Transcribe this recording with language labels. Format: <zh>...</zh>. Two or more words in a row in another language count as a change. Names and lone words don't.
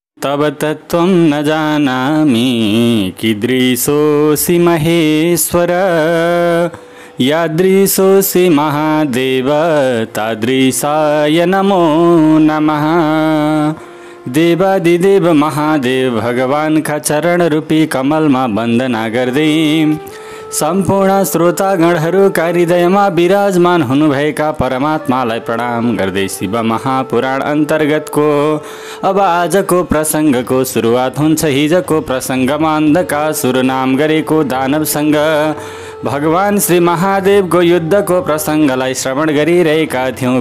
<sa>तब तत्त्वं न जानामि कीदृशोऽसि महेश्वर यादृशोऽसि महादेव तादृशाय नमो नमः।</sa> <ne>देवादिदेव महादेव भगवान का चरण रूपी कमलमा वन्दना गर्दै सम्पूर्ण श्रोतागणहरूका हृदयमा विराजमान हुनुभएका परमात्मालाई प्रणाम गर्दै शिव महापुराण अन्तर्गतको अब आजको प्रसङ्गको सुरुवात हुन्छ। हिजोको प्रसङ्गमा अन्धकासुर नाम गरेको दानवसँग भगवान श्री महादेवको युद्धको प्रसङ्गलाई श्रवण गरिरहेका थियौँ।</ne>